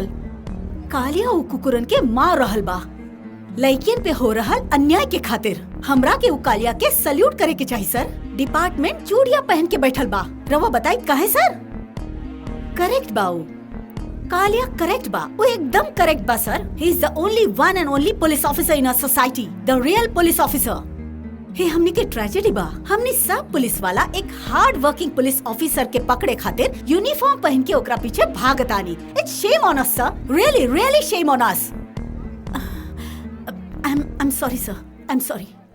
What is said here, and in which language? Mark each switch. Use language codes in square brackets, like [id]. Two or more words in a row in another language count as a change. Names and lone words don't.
[bho] कालिया उ कुकुरन के मार रहल बा। लड़कियन पे हो रहल अन्याय के खातिर हमरा के उ कालिया के सल्यूट करे के चाहिए सर। डिपार्टमेंट चूड़िया पहन के बैठल बा। रवा बताई काहे सर? करेक्ट बा उ कालिया, करेक्ट बा, वो एकदम करेक्ट बा सर। [en] he is the only one and only police officer in our society, the real police officer. [bho] हे हमनी के ट्रेजेडी बा। हमनी सब पुलिस वाला एक [en] hard working police officer [bho] के पकड़े खातिर यूनिफॉर्म पहन के ओकरा पीछे भागतानी। [en] it's shame on us sir, really shame on us. I am sorry sir, I am sorry.